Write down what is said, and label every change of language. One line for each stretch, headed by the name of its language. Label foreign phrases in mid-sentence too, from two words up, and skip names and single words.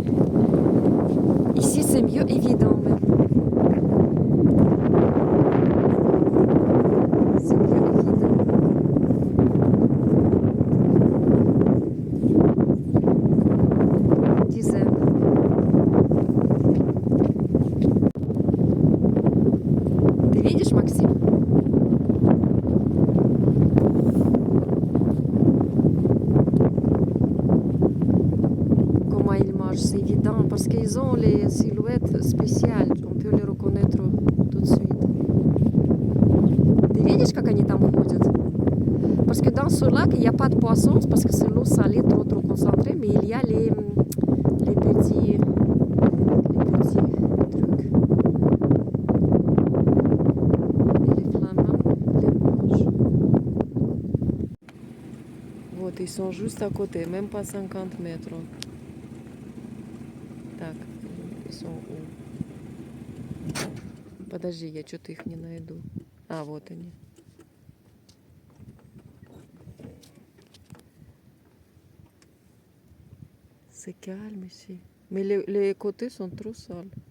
French: Ici, c'est mieux évident même. C'est mieux évident. Dizaine.
Russian: Ты видишь, Максим?
French: Comment ils marchent, c'est évident parce qu'ils ont les silhouettes spéciales. On peut les reconnaître tout de suite.
Russian: Ты видишь, как они там ходят?
French: Parce que dans ce lac, il n'y a pas de poissons parce que c'est l'eau salée trop concentrée, mais il y a les petits trucs. Et les flamands les mangent. Вот, ils sont juste à côté, même pas 50 mètres. Так, ils sont où?
Russian: Подожди, я что-то их не найду. А, вот они.
French: C'est calme ici. Mais les côtés sont trop sales.